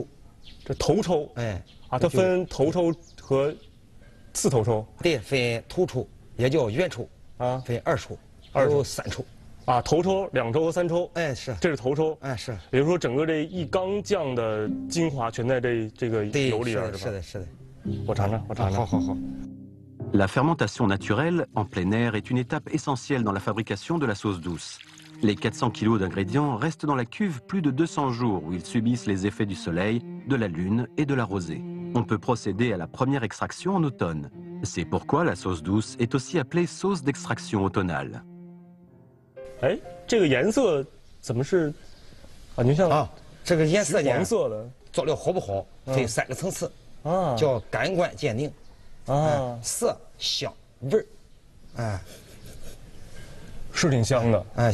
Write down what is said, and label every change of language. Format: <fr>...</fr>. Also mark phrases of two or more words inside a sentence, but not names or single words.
<zh>这头抽，它分头抽和次头抽，对，分头抽也叫圆抽啊，分2抽，还有3抽，啊，头抽、2抽和3抽，是，这是头抽，是，也就是说整个这一缸酱的精华全在这个油里边，是吧？是的，是的，我尝尝，好。</zh> <fr>La fermentation naturelle en plein air est une étape essentielle dans la fabrication de la sauce douce. Les 400 kg d'ingrédients restent dans la cuve plus de 200 jours où ils subissent les effets du soleil, de la lune et de la rosée. On peut procéder à la première extraction en automne. C'est pourquoi la sauce douce est aussi appelée sauce d'extraction automnale.</fr> <zh>哎，这个颜色怎么是？感觉像这个颜色呢，黄色的。做料好不好分3个层次，叫感官鉴定。色、香、味儿，是挺香的，</zh>